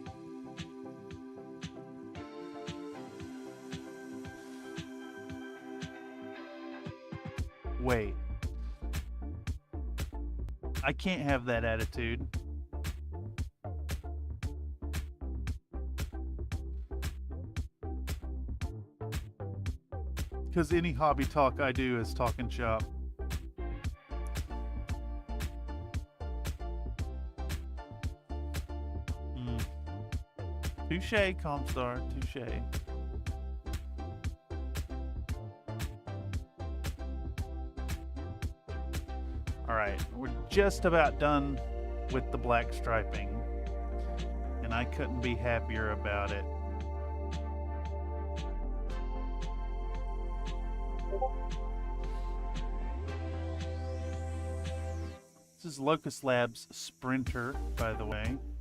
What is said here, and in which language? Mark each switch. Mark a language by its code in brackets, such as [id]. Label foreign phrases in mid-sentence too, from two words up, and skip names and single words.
[en] Wait. I can't have that attitude. Because any hobby talk I do is talking shop. Touche, Comstar, touche. Alright, we're just about done with the black striping, and I couldn't be happier about it. This is Locust Labs Sprinter, by the way.